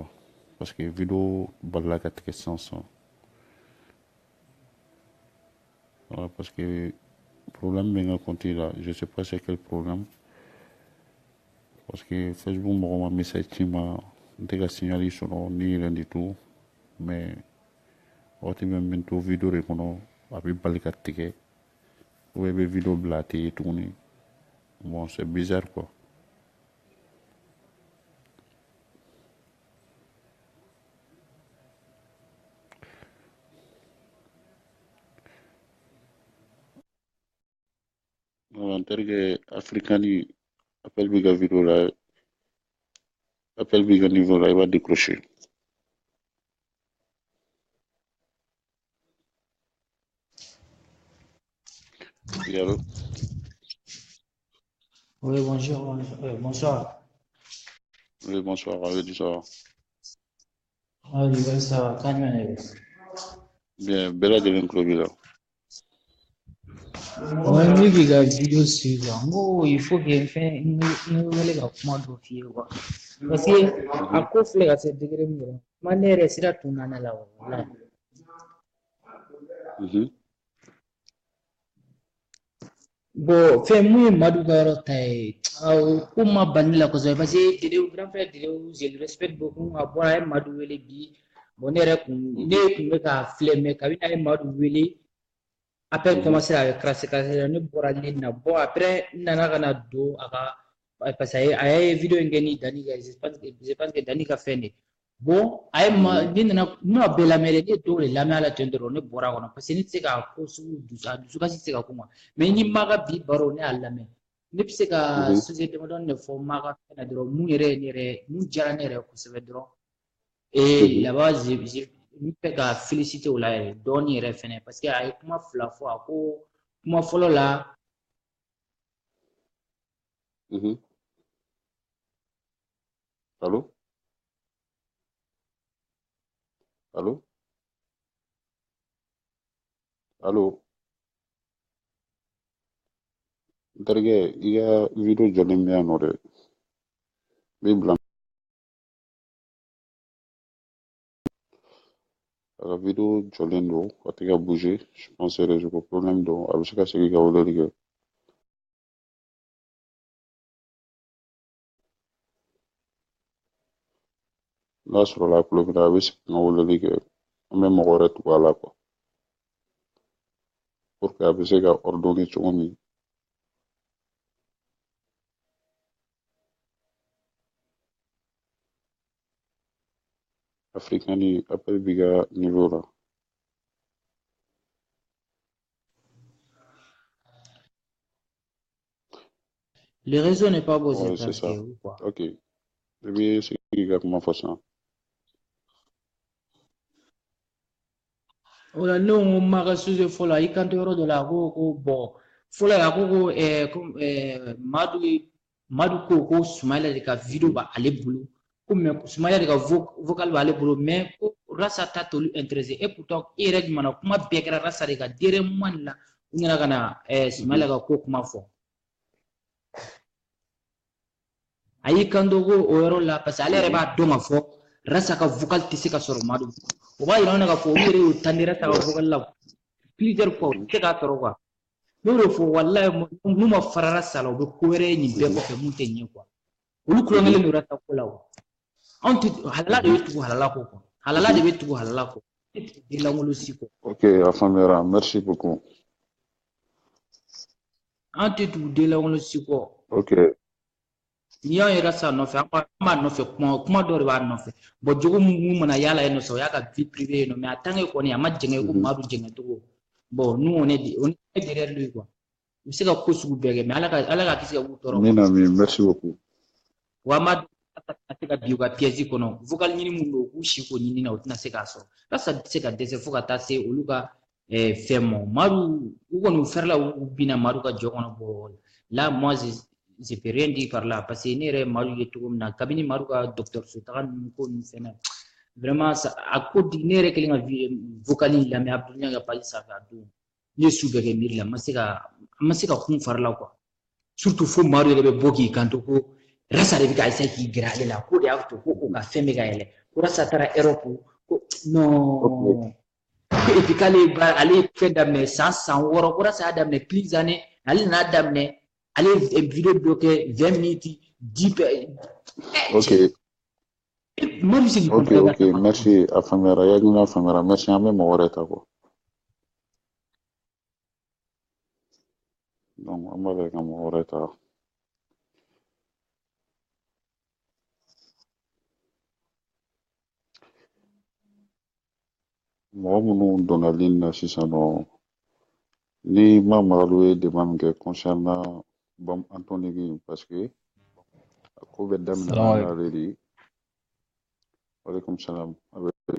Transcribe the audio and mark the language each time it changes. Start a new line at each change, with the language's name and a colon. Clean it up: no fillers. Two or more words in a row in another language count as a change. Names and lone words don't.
French: Parce que vidéo baligatique sans. Voilà, parce que problème bien continue là. Je sais pas c'est quel problème. Parce que Facebook m'a message qui m'a signalé sur ni rien du tout.
Bambara: Mais waati min min to video de kɔnɔ a bɛ bali ka tigɛ
French: ou bien
Bambara: i bɛ video bila a tɛ ye tuguni
French: bon c'est bizarre quoi. En termes africains appel
Bambara: bi ka video la appel bi ka niveau la i b'a décrocher.
French: Oui, allô? Oui, bonjour. Bonsoir. Oui, bonsoir, allez, ça va. Oui, ça va. Quand même. Bien,
Bambara: bɛɛ lajɛlen tulo b'i la.
French: Ouais, mais il y a vidéo sur là. Bon, il faut que fait une
Bambara: wele ka kuma dɔ f'i ye
French: quoi.
Bambara: Parce que a ko filɛ ka se degré min yɔrɔ ma ne yɛrɛ sira tunna ne la walahi. Bon, fɛn mun ye Madu ka yɔrɔ ta ye ko ma ban ne la kosɛbɛ
French: parce que Dedewu grand frère Dedewu je le respecte beaucoup
Bambara: a bɔra a ye Madu wele bi bon ne yɛrɛ kun bɛ ka filɛ mais kabini a ye Madu wele
French: après commencer à crasser
Bambara: ne bɔra ne na bon après n nana ka na don a ka
French: parce que
Bambara: a ye video in kɛ ni Dani ka
French: je pense
Bambara: que Dani ka fɛn de bon a ye ne nana ne ma bɛɛ lamɛn dɛ ne ye dɔw de lamɛn a la ten dɔrɔn ne bɔra a kɔnɔ
French: parce que
Bambara: ne tɛ se ka ko sugu a dusukasi tɛ se ka kuma mais ni Maga bi baro ne y'a lamɛn ne bɛ se ka société damadɔni de fɔ Maga fɛn na dɔrɔn mun yɛrɛ ne yɛrɛ mun diyara ne yɛrɛ kosɛbɛ dɔrɔn
French: et là-bas
Bambara: n bɛ ka féliciter o la yɛrɛ dɔɔni yɛrɛ fɛnɛ
French: parce que
Bambara: a ye kuma fila fɔ a ko kuma fɔlɔ la
French: Allô? Allô? Allô?
Bambara: N terikɛ i ka video jɔlen bɛ yan nɔ dɛ. N bɛ bila a ka video jɔlen don a tɛ ka bouger
French: je pense réseau
Bambara: ko problème don a bɛ se ka segin ka weleli kɛ. N'a sɔrɔla a tulo b'i la a bɛ segin ka weleli kɛ an bɛ mɔgɔ wɛrɛ tugu a la quoi
French: pour que
Bambara: a bɛ se ka ordonner cogo min. Africani appel b'i ka niveau la.
French: le réseau n'est pas beau Ouais, c'est c'est parce que ça. quoi Ok.
Bambara: I bɛ segin ka kuma fɔ sisan. ola ne ko Maga sujet fɔlɔ i kanto yɔrɔ dɔ la a ko bon fɔlɔ a ko Madu ko Sumayila de ka video b'ale bolo ko mais Sumayila de ka vocal b'ale bolo mais ko Rasa ta t'olu intéressé et pourtant i yɛrɛ jumɛn kuma bɛɛ kɛra Rasa de ka
French: dernier moment de
Bambara: la u nana ka na Sumayila ka ko kuma fɔ a y'i kanto ko o yɔrɔ la
French: parce que
Bambara: ale yɛrɛ b'a dɔn ka fɔ Rasa ka vocal tɛ se ka sɔrɔ Madu o b'a yira an na ka fɔ olu yɛrɛ y'o tandi Rasa ka vocal la
French: plusieurs fois
Bambara: u tɛ se k'a sɔrɔ quoi n'o de fɔ walayi n'u ma fara Rasa la u bɛ ko wɛrɛ ye nin bɛɛ kɔfɛ mun tɛ ɲɛ quoi olu kulonkɛlen don Rasa ko la o anw tɛ halala de bɛ tugu halala ko quoi halala de bɛ tugu halala ko ne tɛ den lankolon si kɔ.
French: Ok, a faamuyara merci beaucoup.
Bambara: An tɛ tugu den lankolon si kɔ.
French: Ok.
Bambara: N'i y'an ye Rasa nɔfɛ an b'a nɔfɛ kuma dɔ de b'a nɔfɛ bon jogo mun mana y'a la yen nɔ sa o y'a ka
French: vie privée
Bambara: ye nɔ
French: mais en tant que
Bambara: kɔni a ma jɛngɛ ko Madu jɛngɛ cogo
French: bon nous on est derrière lui quoi
Bambara: u bɛ se ka ko sugu bɛɛ kɛ mais ala ka kisi ka b'u tɔɔrɔ
French: Min ami merci beaucoup.
Bambara: wa Madu a se ka bi u ka pièce kɔnɔ vocal ɲini mun don u k'u si k'o ɲini na u tɛna se k'a sɔrɔ Rasa tɛ se ka dɛsɛ fo ka taa se olu ka fɛn ma Madu u kɔni u fɛrɛla u binna Madu ka jɔ kɔnɔ
French: bon là moi je peux rien dire par là parce que
Bambara: ne yɛrɛ Madu ye cogo min na kabini Madu ka dɔgɔtɔrɔso taga ninnu ko ninnu fɛnɛ
French: vraiment ça
Bambara: a ko di ne yɛrɛ kɛlen ka vocal in lamɛn Abdul ka page sanfɛ a don ne ye su bɛɛ kɛ miiri la n ma se ka kun fari la quoi surtout fo Madu yɛrɛ bɛ bɔ k'i kanto ko Rasa de bɛ ka essayer k'i gɛrɛ ale la ko de y'a to ko o ka fɛn bɛ ka yɛlɛ ko Rasa taara Europe ko non
French: et puis
Bambara: k'ale ye fɛn daminɛ san 6 ko Rasa y'a daminɛ
French: plusieurs années
Bambara: ale nan'a daminɛ ale ye vidéo dɔ kɛ 20 minutes 10
French: Ok,
Bambara: Madu bɛ se k'i
French: ok,
Bambara: kɔnɔ
French: ok, merci
Bambara: a faamuyara yakilina faamuyara merci an bɛ mɔgɔ wɛrɛ ta quoi donc an b'a fɛ ka mɔgɔ wɛrɛ ta mɔgɔ minnu donna ligne na sisan nɔ ni Mama Magalu ye demande min kɛ concernant Bam Anthony Gui
French: parce que
Bambara: a ko bɛ daminɛ n'ale de ye
Arabic: waleykum salam
Bambara: a bɛ